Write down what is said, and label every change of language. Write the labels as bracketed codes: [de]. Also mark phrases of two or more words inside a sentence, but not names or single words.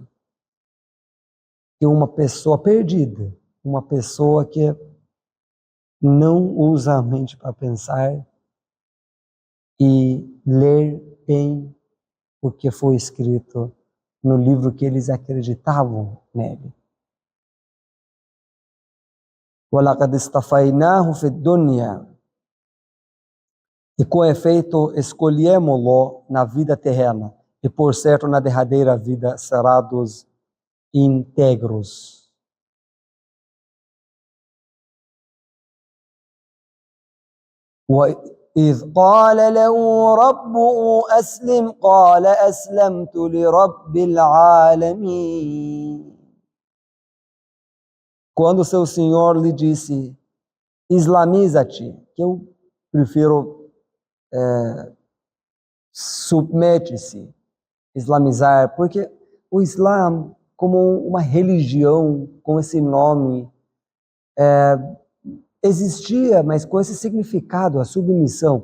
[pt] Que é uma pessoa perdida, uma pessoa que não usa a mente para pensar e ler bem o que foi escrito no livro que eles acreditavam nele. [ar] وَلَقَدْ اسْتَفَيْنَاهُ فِي الدُّنْيَا. [pt] E com efeito escolhemos-lo na vida terrena, e por certo na derradeira vida será dos íntegros. [ar] وَإِذْ قَالَ لَهُ رَبُّهُ أَسْلِمْ قَالَ أَسْلَمْتُ لِرَبِّ الْعَالَمِينَ. [pt] Quando seu Senhor lhe disse, islamiza-te, que eu prefiro submete-se, islamizar, porque o Islã, como uma religião, com esse nome, existia, mas com esse significado, a submissão.